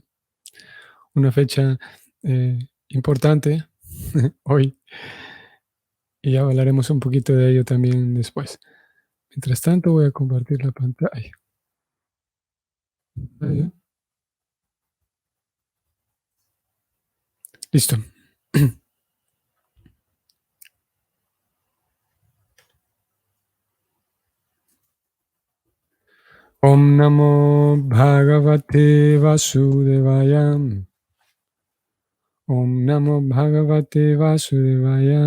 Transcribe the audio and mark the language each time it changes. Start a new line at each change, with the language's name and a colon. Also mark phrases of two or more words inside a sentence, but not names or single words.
Spanish: Una fecha importante hoy, y ya hablaremos un poquito de ello también después. Mientras tanto voy a compartir la pantalla. Listo.
Sanskrit: Om Namo Bhagavate Vasudevaya. Om Namo Bhagavate Vasudevaya.